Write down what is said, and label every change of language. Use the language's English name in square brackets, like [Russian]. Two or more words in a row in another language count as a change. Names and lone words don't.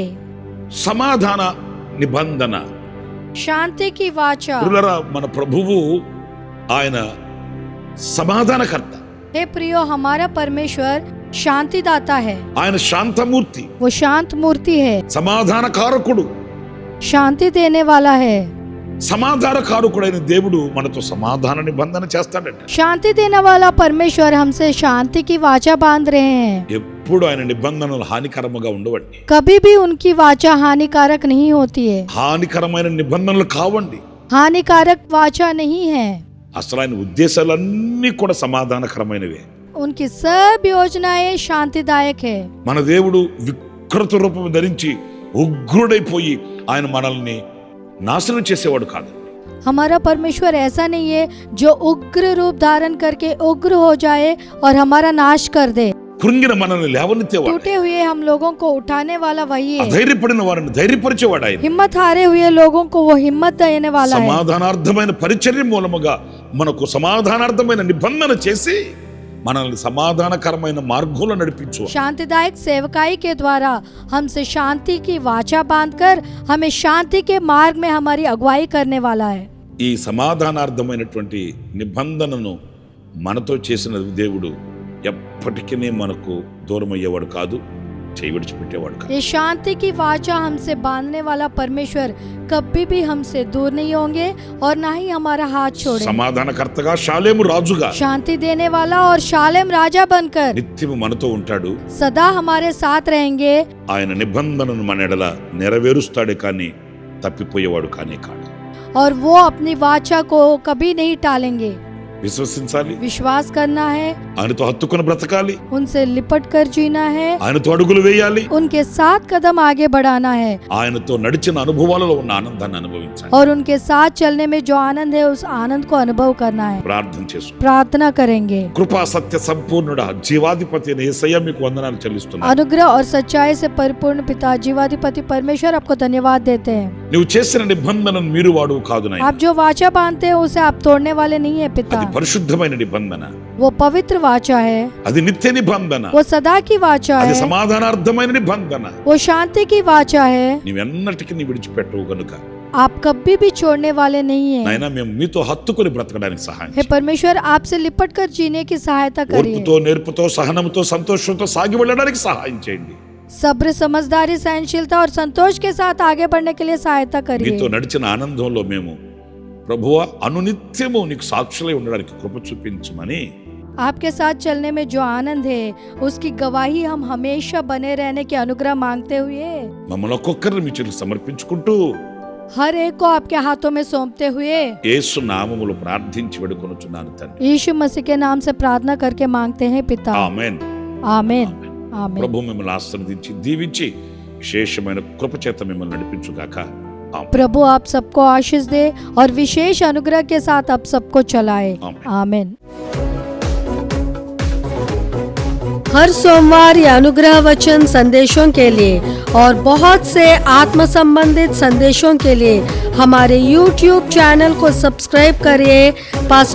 [Telugu] సమాధాన నిబంధన. [Hindi] शांति की वाचा। [Telugu] ప్రియులారా, మన ప్రభువు ఆయన సమాధానకర్త, [Hindi] हे प्रियो, हमारा परमेश्वर शांतिदाता है। [Telugu] ఆయన శాంతమూర్తి, [Hindi] वो शांत मूर्ति है, [Telugu] సమాధానకారకుడు. [Hindi] शांति देने वाला है। [Telugu] సమాధానకారకుడైన దేవుడు మనతో సమాధాన నిబంధన చేస్తాడట. [Hindi] शांति देने वाला परमेश्वर हमसे शांति की वाचा बांध रहे हैं। [Telugu] ఎప్పుడు ఆయన నిబంధనలు హానికరముగా ఉండవండి. [Hindi] कभी भी उनकी वाचा हानिकारक नहीं होती है। [Telugu] హానికరమైన నిబంధనలు కావండి. [Hindi] हानिकारक वाचा नहीं है। [Telugu] అసలు ఆయన ఉద్దేశాలన్నీ కూడా సమాధానకరమైనవే. [Hindi] उनकी सब योजनाएं शांतिदायक है। [Telugu] మన దేవుడు వికృత రూపం ధరించి ఉగ్రుడైపోయి ఆయన మనల్ని నాశనం చేసేవాడు కాదు. [Hindi] हमारा परमेश्वर ऐसा नहीं है जो उग्र रूप धारण करके उग्र हो जाए और हमारा नाश कर दे। [Telugu] కృంగిన మనల్ని లేవనెత్తేవాడు, [Hindi] टूटे हुए हम लोगों को उठाने वाला वही है। [Telugu] అధైర్యపడిన వారిని ధైర్యపరిచేవాడు ఆయన. [Hindi] हिम्मत हारे हुए लोगों को वो हिम्मत देने वाला है। [Telugu] సమాధానార్థమైన పరిచర్య మూలముగా మనకు సమాధానార్థమైన నిబంధన చేసి మనల్ని సమాధానకరమైన మార్గంలో నడిపించు. [Hindi] शांतिदायक सेवकाई के द्वारा हमसे शांति की वाचा बांधकर हमें शांति के मार्ग में हमारी अगुवाई करने वाला है. [Telugu] ఈ సమాధానార్థమైనటువంటి నిబంధనను మనతో చేసిన దేవుడు ఎప్పటికీ మనకు దూరం అయ్యేవాడు కాదు, చేయి విడిచిపెట్టేవాడు కాదు. [Hindi] ये शांति की वाचा हमसे बांधने वाला परमेश्वर कभी भी हमसे दूर नहीं होंगे और ना ही हमारा हाथ छोड़ेंगे. [Telugu] సమాధానకర్తగా షాలేము రాజుగా [Hindi] शांति देने वाला और शालेम राजा बनकर [Telugu] నిత్యము మనతో ఉంటాడు. [Hindi] सदा हमारे साथ रहेंगे. [Telugu] ఆయన నిబంధనను మన ఎడల నెరవేరుస్తాడే కానీ తప్పిపోయేవాడు కానే కాడు. [Hindi] और वो अपनी वाचा को कभी नहीं टालेंगे. [Telugu] విశ్వసించాలి, [Hindi] विश्वास करना है, [Telugu] ఆయనతో హత్తుకొని బ్రతకాలి, [Hindi] उनसे लिपट कर जीना है, [Telugu] ఆయనతో అడుగులు వేయాలి, [Hindi] उनके साथ कदम आगे बढ़ाना है [Telugu] ఆయనతో నడిచిన అనుభవాలలో ఉన్న ఆనందాన్ని అనుభవించాలి. [Hindi] और उनके साथ चलने में जो आनंद है उस आनंद को अनुभव करना है. [Telugu] ప్రార్థన చేసుకో. [Hindi] प्रार्थना करेंगे. [Telugu] కృపా సత్య సంపూర్ణుడా జీవాధిపతి అయిన యేసయ్య మీకు వందనాలు చెల్లిస్తున్నాను. [Hindi] अनुग्रह और सच्चाई से परिपूर्ण पिता जीवाधिपति परमेश्वर आपको धन्यवाद देते हैं. [Telugu] నువ్వు చేసిన నిబంధనను మీరు వాడువు కాదు నాయనా. [Hindi] आप जो वाचा बांधते हैं उसे आप तोड़ने वाले नहीं है पिता. [Telugu] అది పరిశుద్ధమైన నిబంధన, [Hindi] वो पवित्र वाचा है, [Telugu] అది నిత్య నిబంధన, [Hindi] वो सदा की वाचा [Telugu] అది [Hindi] है, [Telugu] సమాధానార్థమైన నిబంధన. [Hindi] वो शांति की वाचा है. [Telugu] నీవెన్నటికీ నీ విడిచిపెట్టవు గనుక [Hindi] आप कभी भी छोड़ने वाले नहीं हैं. [Telugu] నాయనా మేము మీతో హత్తుకొని బ్రతకడానికి సహాయం [Hindi] हे [Telugu] చేయండి. [Hindi] परमेश्वर आपसे लिपट कर जीने की सहायता करिए. [Telugu] ఓర్పుతో, నేర్పుతో, సహనంతో, సంతోషంతో సాగి వెళ్ళడానికి సహాయం చేయండి. [Hindi] सब्र, समझदारी, सहनशीलता और संतोष के साथ आगे बढ़ने के लिए सहायता [Telugu] మీతో [Hindi] करिए. [Telugu] నడిచిన ఆనందంలో మేము ప్రభువా అనునిత్యము నీకు సాక్షులై ఉండడానికి కృప చూపించమని [Hindi] आपके साथ चलने में जो आनंद है उसकी गवाही हम हमेशा बने रहने की अनुग्रह मांगते हुए [Telugu] మమ్మల్ని ఒక్కొక్కరిని మీ చేతులకు సమర్పించుకుంటూ [Hindi] हर एक को आपके हाथों में सौंपते हुए [Telugu] యేసు నామములో ప్రార్థించి వేడుకొనుచున్నాను తండ్రి. [Hindi] यीशु मसीह के नाम से प्रार्थना करके मांगते हैं पिता. [Telugu] ఆమేన్. [Hindi] आमीन. आमीन. [Telugu] ప్రభు మిమ్మల్ని ఆశీర్వదించి దీవించి విశేషమైన కృప చేత మిమ్మల్ని నడిపించుగాక. ఆమేన్. [Hindi] प्रभु आप सबको आशीष दे और विशेष अनुग्रह के साथ आप सबको चलाए. आमीन. आमीन. हर सोमवार ये अनुग्रह वचन संदेशों के लिए और बहुत से आत्म संबंधित संदेशों के लिए हमारे YouTube चैनल को सब्सक्राइब करिए.